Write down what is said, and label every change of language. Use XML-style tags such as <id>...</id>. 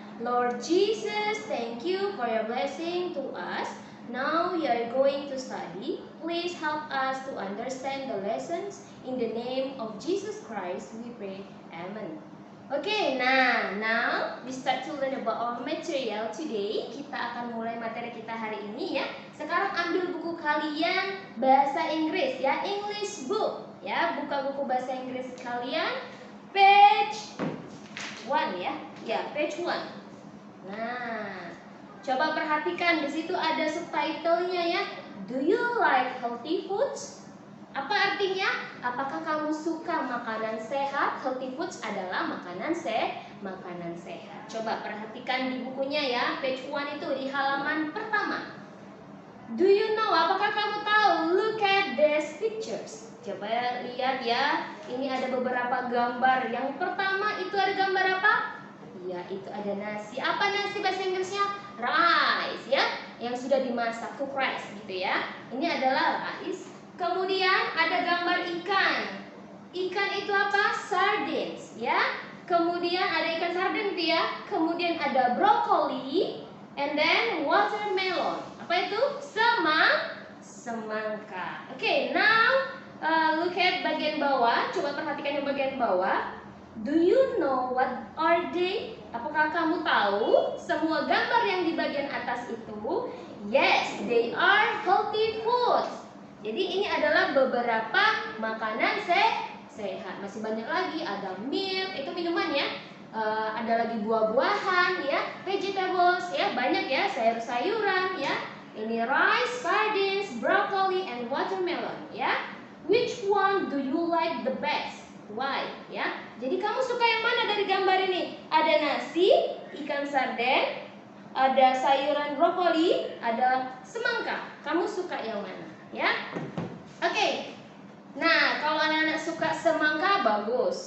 <en>Lord Jesus, thank you for your blessing to us. Now we are going to study. Please help us to understand the lessons. In the name of Jesus Christ, we pray. Amen. Okay, now we start to learn about our material today.</en> <id>Kita akan mulai materi kita hari ini ya. Sekarang ambil buku kalian bahasa Inggris ya, English book ya. Buka buku bahasa Inggris kalian, page 1 ya. Ya, page 1. Nah, coba perhatikan di situ ada subtitlenya ya.</id> <en>Do you like healthy foods?</en> <id>Apa artinya? Apakah kamu suka makanan sehat? Healthy foods adalah makanan sehat. Coba perhatikan di bukunya ya, page 1 itu di halaman pertama.</id> <en>Do you know?</en> <id>Apakah kamu tahu?</id> <en>Look at these pictures.</en> <id>Coba lihat ya. Ini ada beberapa gambar. Yang pertama itu ada gambar apa? Ya, itu ada nasi. Apa nasi bahasa Inggrisnya? Rice ya, yang sudah dimasak, cooked rice gitu ya. Ini adalah rice. Kemudian ada gambar ikan. Ikan itu apa? Sardines ya. Kemudian ada ikan sardin itu ya. Kemudian ada broccoli,</id> <en>and then watermelon.</en> <id>Apa itu?</id> <en>Semangka. Okay, now look at</en> <id>bagian bawah. Coba perhatikan yang bagian bawah.</id> <en>Do you know what are they?</en> <id>Apakah kamu tahu semua gambar yang di bagian atas itu?</id> <en>Yes, they are healthy foods.</en> <id>Jadi ini adalah beberapa makanan sehat. Masih banyak lagi, ada milk, itu minuman ya. Ada lagi buah-buahan ya, vegetables ya, banyak ya, sayur-sayuran ya. Ini rice, sardines, broccoli, and watermelon ya.</id> <en>Which one do you like the best? Why? Ya.</en> <id>Jadi kamu suka yang mana dari gambar ini? Ada nasi, ikan sarden, ada sayuran brokoli, ada semangka. Kamu suka yang mana? Ya. Oke. Nah, kalau anak-anak suka semangka bagus.</id>